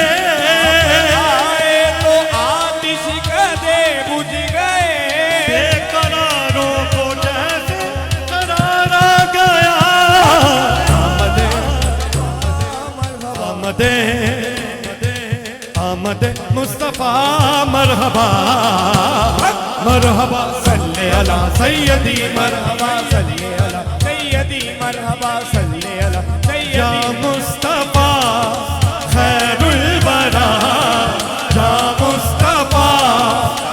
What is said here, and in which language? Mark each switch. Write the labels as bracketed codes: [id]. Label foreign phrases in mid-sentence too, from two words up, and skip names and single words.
[ur] آئے تو آتش کدے بجھ گئے. بیقراروں کو جیسے قرار آ گیا. آمد آمد آمد مصطفیٰ مرحبا مرحبا [ar] صل على سيدي مرحبا صل على سيدي مرحبا صل على या सैयदी। مصطفى خير الورى، يا مصطفى